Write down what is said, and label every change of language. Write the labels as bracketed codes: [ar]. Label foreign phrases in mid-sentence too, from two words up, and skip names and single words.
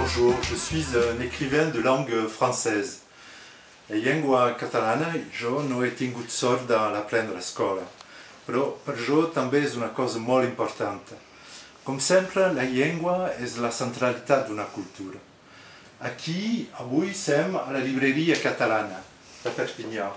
[fr] Bonjour, je suis un écrivain de langue française. [ca] La llengua catalana jo no he tingut sort de l'aprendre a escola, però per jo també és una cosa molt important. Com sempre, la llengua és la centralitat d'una cultura. Aquí, avui, som a la llibreria catalana de Perpinyà.